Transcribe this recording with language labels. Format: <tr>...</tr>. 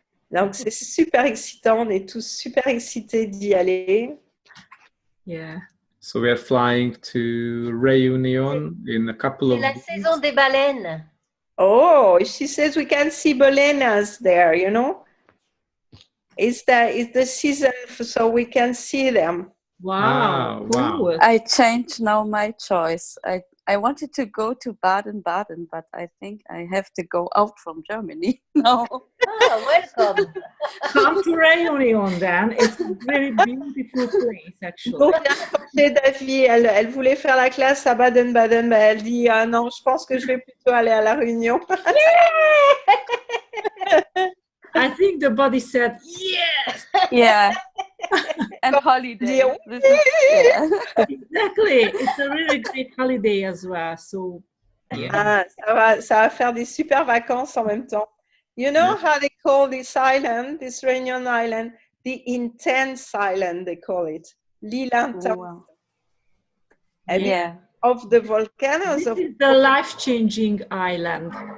<fr>Donc c'est super excitant, on est tous super excités d'y aller.</fr> <en>Yeah. So we are flying to Reunion in a couple of</en> <fr>C'est la saison des baleines.</fr> <en>Oh, she says we can see ballenas there, you know. It's the season, so we can see them. Wow. Wow. Cool. I changed now my choice. I wanted to go to Baden-Baden, but I think I have to go out from Germany now. Ah, welcome. Come to Reunion then. It's a very beautiful place, actually.</en> <fr>Donc, Davy, elle voulait faire la classe à Baden-Baden, mais elle dit ah non, je pense que je vais plutôt aller à la Réunion.</fr> <en>I think the body said yes. Yeah. And holiday. Léon. This is, yeah. Exactly. It's a really great holiday as well. So yeah.</en> <fr>Ah, ça va faire des super vacances en même temps.</fr> <en>You know how they call this island, this Réunion Island, the intense island, they call it.</en> <fr>L'île intense.</fr> <en>Oh, wow. Yeah. Of the volcanoes. This is the life-changing island.</en>